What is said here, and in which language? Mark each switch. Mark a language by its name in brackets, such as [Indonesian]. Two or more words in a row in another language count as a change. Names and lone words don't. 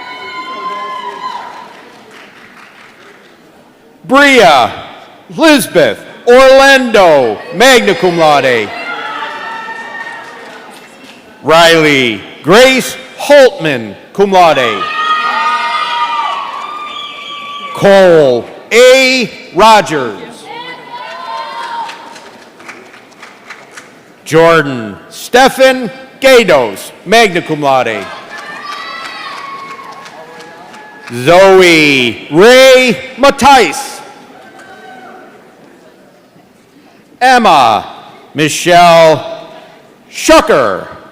[English] Bria Lisbeth Orlando, [Latin] magna cum laude. [English] Riley Grace Holtman, [Latin] cum laude. [English] Cole A. Rogers. Jordan Stephen Gados, [Latin] magna cum laude. [English] Zoe Ray Matthijs. Emma Michelle Shucker.